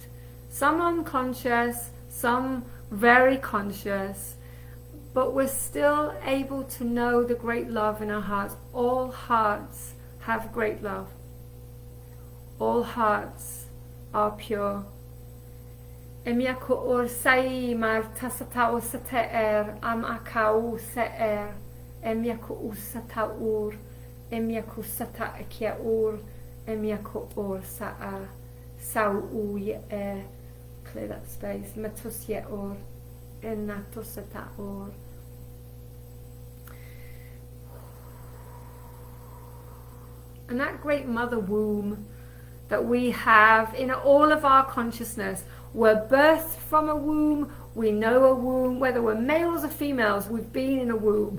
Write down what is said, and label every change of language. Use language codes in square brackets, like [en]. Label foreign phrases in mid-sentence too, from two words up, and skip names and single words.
[en] Some unconscious, some very conscious, but we're still able to know the great love in our hearts. All hearts have great love. All hearts are pure. Emiako or sai mar tasata o sate am akau se Emiako usata ur, emiako sata akia ur, emiako or sa'a, sau u ye e, clear that space, matus ye or, enatosata or. And that great mother womb that we have in all of our consciousness, we're birthed from a womb, we know a womb, whether we're males or females, we've been in a womb.